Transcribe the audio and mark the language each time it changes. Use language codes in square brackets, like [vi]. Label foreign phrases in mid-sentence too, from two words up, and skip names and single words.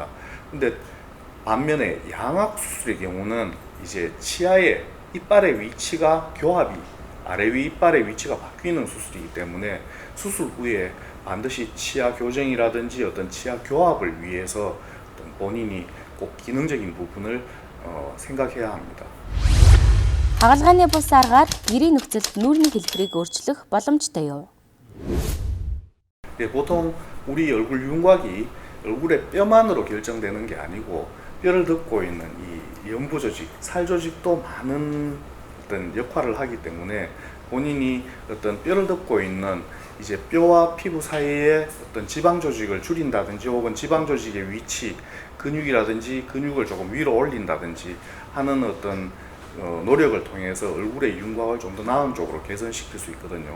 [ko] 근데 반면에 양악 수술의 경우는 이제 치아의 이빨의 위치가 교합이, 아래 위 이빨의 위치가 바뀌는 수술이기 때문에 수술 후에 반드시 치아 교정이라든지 어떤 치아 교합을 위해서 어떤 본인이 꼭 기능적인 부분을 생각해야 합니다. [mn] Хагалгааны бус аргаар гэрийн нөхцөлд нүрийн хэлбэрийг өөрчлөх боломжтой юу? [ko] 예, 보통 우리 얼굴 윤곽이 얼굴의 뼈만으로 결정되는 게 아니고 뼈를 덮고 있는 이 연부 조직, 살 조직도 많은 어떤 역할을 하기 때문에 본인이 어떤 뼈를 덮고 있는 이제 뼈와 피부 사이에 어떤 지방 조직을 줄인다든지 혹은 지방 조직의 위치, 근육이라든지 근육을 조금 위로 올린다든지 하는 어떤 노력을 통해서 얼굴의 윤곽을 좀 더 나은 쪽으로 개선시킬 수 있거든요.